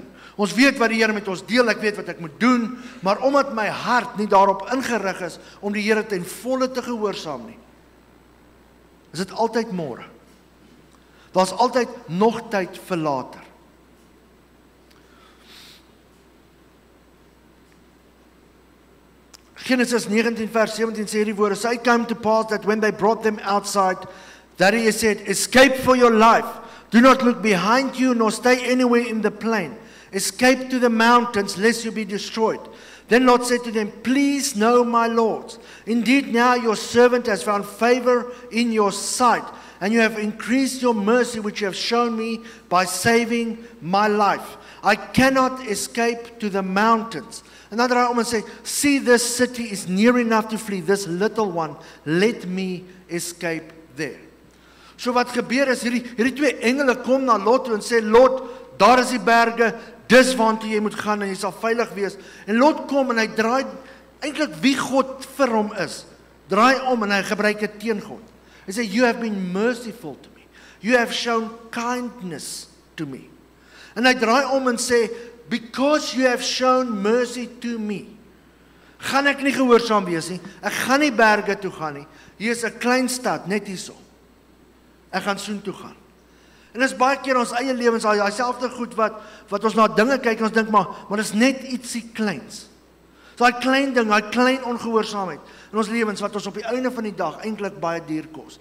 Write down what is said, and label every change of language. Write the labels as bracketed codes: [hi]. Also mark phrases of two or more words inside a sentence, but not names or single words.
[af] Ons weet wat die Here met ons deel, ek weet wat ek moet doen, maar omdat my hart nie daarop ingerig is om die Here ten volle te gehoorsaam nie, is dit altyd môre. Daar's altyd nog tyd vir later. Genesis 19 vers 17 sê die woorde, [en] so it came to pass that when they brought them outside, that he said, escape for your life. Do not look behind you, nor stay anywhere in the plain. Escape to the mountains, lest you be destroyed. Then Lot said to them, please know, my lords, indeed now your servant has found favor in your sight, and you have increased your mercy which you have shown me by saving my life. I cannot escape to the mountains. [af] En dan draai hy om en sê, [en] see, this city is near enough to flee, this little one, let me escape there. [af] So wat gebeur is, hierdie twee engele kom na Lot toe en sê, Lot, daar is die berge, dis waartoe jy moet gaan en jy sal veilig wees. En Lot kom en hy draai eintlik wie God vir hom is. Draai om en hy gebruik dit teen God. Hy sê, [en] you have been merciful to me. You have shown kindness to me. [af] En hy draai om en sê, [en] because you have shown mercy to me, [af] gaan ek nie gehoorsaam wees nie. Ek gaan nie berge toe gaan nie. Hier is 'n klein stad, net hierso. Ek gaan soontoe gaan. En dis baie keer ons eie lewens, daai selfde goed wat ons na dinge kyk en ons dink maar dis net ietsie kleins. So daai klein ding, daai klein ongehoorsaamheid in ons lewens wat ons op die einde van die dag eintlik baie duur kos.